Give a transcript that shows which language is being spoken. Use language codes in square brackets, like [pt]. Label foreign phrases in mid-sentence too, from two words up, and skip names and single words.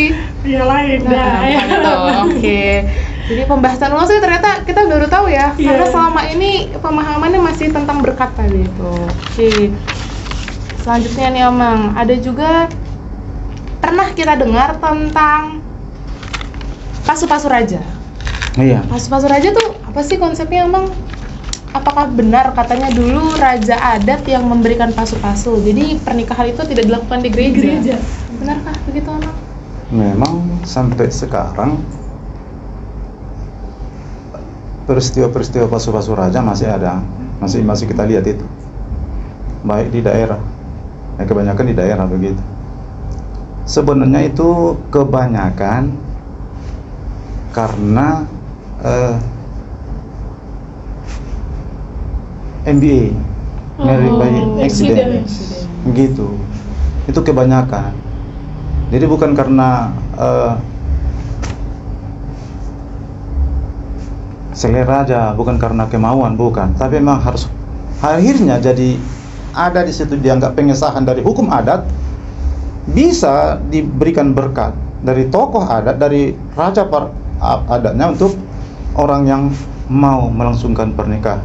[id] lain. Oke. Jadi pembahasan ulos itu ternyata kita baru tahu ya, karena selama ini pemahamannya masih tentang berkat tadi itu. Oke. Selanjutnya nih, Amang, ada juga pernah kita dengar tentang pasu-pasu raja. Iya. Pasu-pasu raja tuh apa sih konsepnya, Amang? Apakah benar katanya dulu raja adat yang memberikan pasu-pasu? Jadi pernikahan itu tidak dilakukan di gereja. Benarkah begitu, Amang? Memang sampai sekarang peristiwa-peristiwa pasu-pasu raja masih ada, masih kita lihat itu, baik di daerah, kebanyakan di daerah begitu. Sebenarnya itu kebanyakan karena MBA, [en] married by accident, [id] gitu. Itu kebanyakan. Jadi bukan karena selera aja, bukan karena kemauan, bukan. Tapi memang harus akhirnya jadi ada di situ dianggap pengesahan dari hukum adat, bisa diberikan berkat dari tokoh adat, dari raja adatnya untuk orang yang mau melangsungkan pernikahan.